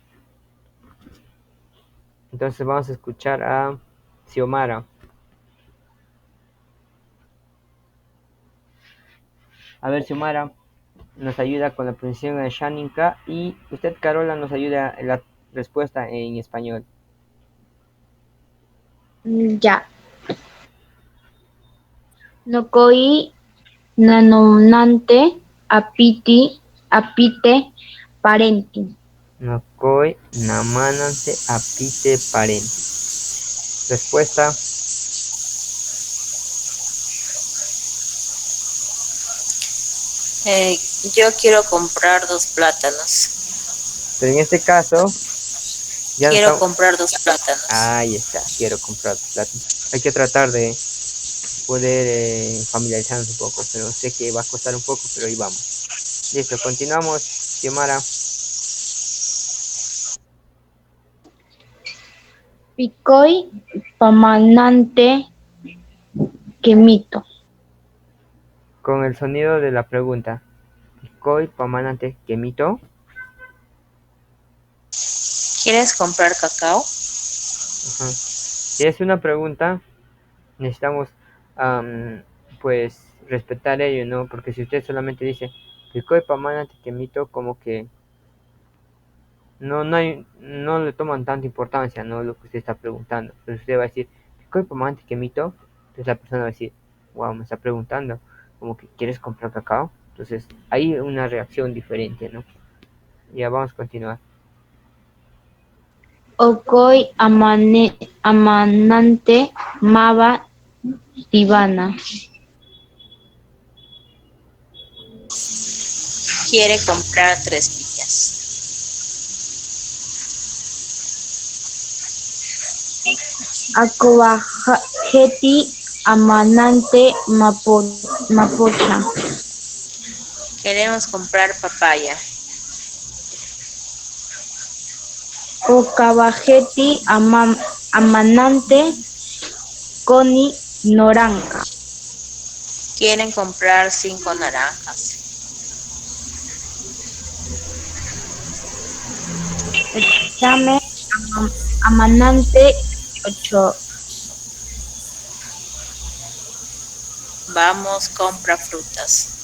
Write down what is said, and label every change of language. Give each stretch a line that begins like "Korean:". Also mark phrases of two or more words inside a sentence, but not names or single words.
Spanish: Entonces vamos a escuchar a Xiomara. A ver, Xiomara nos ayuda con la pronunciación de Shaninka y usted, Carola, nos ayuda en la respuesta en español. Ya.
Asháninka: Nokoi nanonante apite parenti. Nokoi namanante apite parenti.
Spanish: Respuesta. Yo quiero comprar 2 plátanos. Pero en este caso, ya Quiero estamos... comprar 2 plátanos. Ahí está, quiero comprar plátanos. Hay que tratar de poder familiarizarnos un poco, pero sé que va a costar un poco, pero ahí vamos. Listo, continuamos, Xiomara.
Asháninka: Picoi pamanante quemito.
Spanish: Con el sonido de la pregunta.
Asháninka: Koi pamanante kemito.
Spanish: ¿Quieres comprar cacao? Ajá. Si es una pregunta, necesitamos pues respetar ello, ¿no? Porque si usted solamente dice
Asháninka: Koi pamanante kemito,
Spanish: como que no le toman tanta importancia, ¿no? Lo que usted está preguntando. Pero usted va a decir
Asháninka: Koi pamanante kemito,
Spanish: entonces la persona va a decir, wow, me está preguntando, como que ¿quieres comprar cacao? Entonces hay una reacción diferente, ¿no? Ya vamos a continuar.
Asháninka: Okoi amanante mava divana.
Spanish: Quiere comprar 3 piñas.
Asháninka: Akobajeti amanante mapocha.
Spanish: Queremos comprar papaya.
Asháninka: Okabajeti amanante coni noranca.
Spanish: Quieren comprar 5 naranjas.
Asháninka: Exame amanante 8.
Spanish: Vamos, compra frutas.